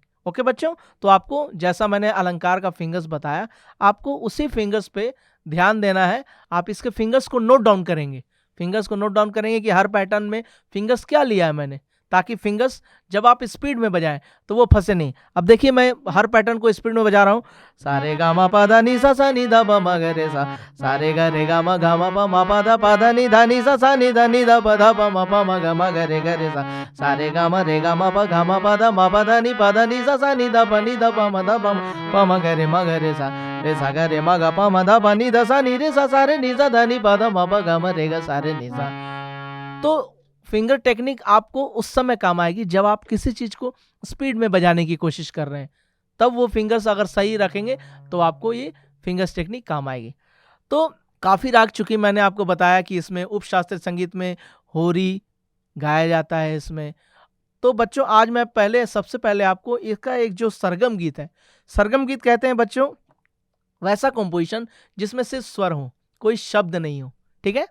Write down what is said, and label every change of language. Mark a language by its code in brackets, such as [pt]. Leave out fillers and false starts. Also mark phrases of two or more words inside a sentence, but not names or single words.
[hi] ओके बच्चों, तो आपको जैसा मैंने अलंकार का फिंगर्स बताया, आपको उसी फिंगर्स पे ध्यान देना है। आप इसके फिंगर्स को [en] note down [hi] करेंगे। फिंगर्स को [en] note down [hi] करेंगे कि हर पैटर्न में फिंगर्स क्या लिया है मैंने, ताकि फिंगर्स जब आप स्पीड में बजाएं तो वो फंसे नहीं। अब देखिए मैं हर पैटर्न को स्पीड में बजा रहा हूँ। सारे गा मा पा धा नी सा सा नी धा प म ग रे सा, सारे गा रे गा मा पा धा नी धा नी सा नी धा प धा प म ग रे सा, सारे गा मा रे गा मा पा धा नी सा नी धा प म धा प म ग रे सा गा रे मा गा प म धा प नी धा सा नी रे सा सा रे नी सा धा नी प धा म प ग म रे गा सा रे नी सा। तो [en] finger technique [hi] आपको उस समय काम आएगी जब आप किसी चीज को स्पीड में बजाने की कोशिश कर रहे हैं, तब वो फिंगर्स अगर सही रखेंगे तो आपको ये [en] fingers technique [hi] काम आएगी। तो काफी राग, चूंकि मैंने आपको बताया कि इसमें उपशास्त्रीय संगीत में होरी गाया जाता है इसमें, तो बच्चों आज मैं सबसे पहले आपको इसका एक जो सरगम गीत है, सरगम गीत कहते हैं बच्चों वैसा कंपोजिशन जिसमें सिर्फ स्वर हो, कोई शब्द नहीं हो, ठीक है।